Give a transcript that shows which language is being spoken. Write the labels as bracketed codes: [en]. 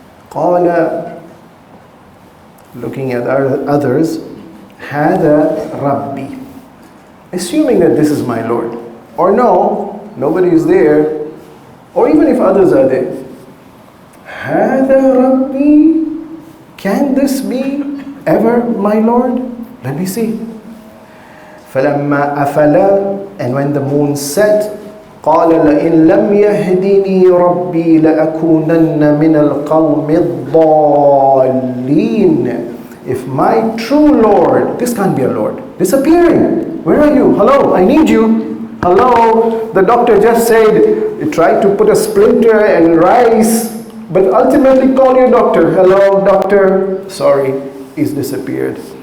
[ar] قَالَ, [en] looking at others, [ar] هَذَا رَبِّي, [en] assuming that this is my Lord. Or no, nobody is there. Or even if others are there. [ar] هَذَا رَبِّي, [en] can this be ever my Lord? Let me see. [ar] فَلَمَّا أَفَلَا, [en] and when the moon set, [ar] قال لئن لم يهدني ربي لأكونن من القوم الضالين. [en] If my true Lord, this can't be a Lord, disappearing. Where are you? Hello, I need you. Hello, the doctor just said, he tried to put a splinter and rice, but ultimately call your doctor. Hello, doctor. Sorry, he's disappeared.